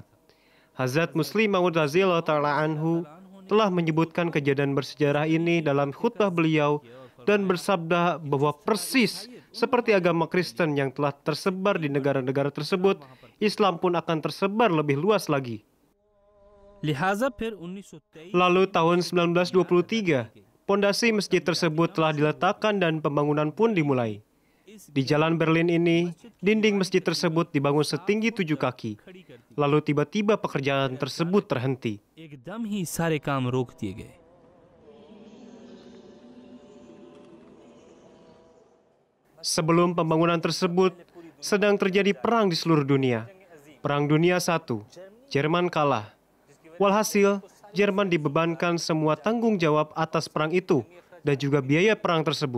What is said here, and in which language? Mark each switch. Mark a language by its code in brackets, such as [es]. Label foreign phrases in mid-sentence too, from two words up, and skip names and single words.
[id] Hazrat Muslim Maud [ar] رضي الله تعالى عنه [id] telah menyebutkan kejadian bersejarah ini dalam khutbah beliau dan bersabda bahwa persis seperti agama Kristen yang telah tersebar di negara-negara tersebut, Islam pun akan tersebar lebih luas lagi. [hi] लिहाजा फिर 1923 [id] Lalu tahun 1923, pondasi masjid tersebut telah diletakkan dan pembangunan pun dimulai. Di jalan Berlin ini, dinding masjid tersebut dibangun setinggi 7 kaki. Lalu tiba-tiba pekerjaan tersebut terhenti. [hi] एकदम ही सारे काम रोक दिए गए। [id] Sebelum pembangunan tersebut, sedang terjadi perang di seluruh dunia. Perang Dunia I, Jerman kalah. Walhasil, Jerman dibebankan semua tanggung jawab atas perang itu dan juga biaya perang tersebut.